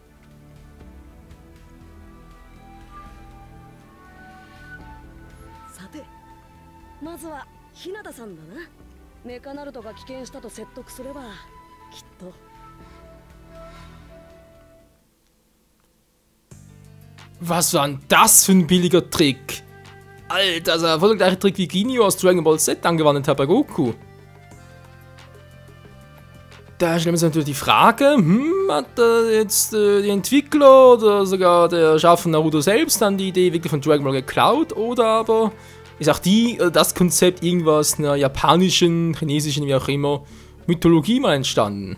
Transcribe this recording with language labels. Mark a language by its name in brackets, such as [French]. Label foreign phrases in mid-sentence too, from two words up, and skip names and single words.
[Japanese] さて、まずは日向さんだな。メカナルトが棄権したと説得すればきっと。 [German] Was war denn das für ein billiger Trick? Alter, das war voll der gleiche Trick wie Ginyu aus Dragon Ball Z angewandt hat bei Goku. Da stellen wir uns natürlich die Frage, hat jetzt die Entwickler oder sogar der Schaffer Naruto selbst dann die Idee wirklich von Dragon Ball geklaut, oder aber ist auch das Konzept irgendwas einer japanischen, chinesischen, wie auch immer, Mythologie mal entstanden?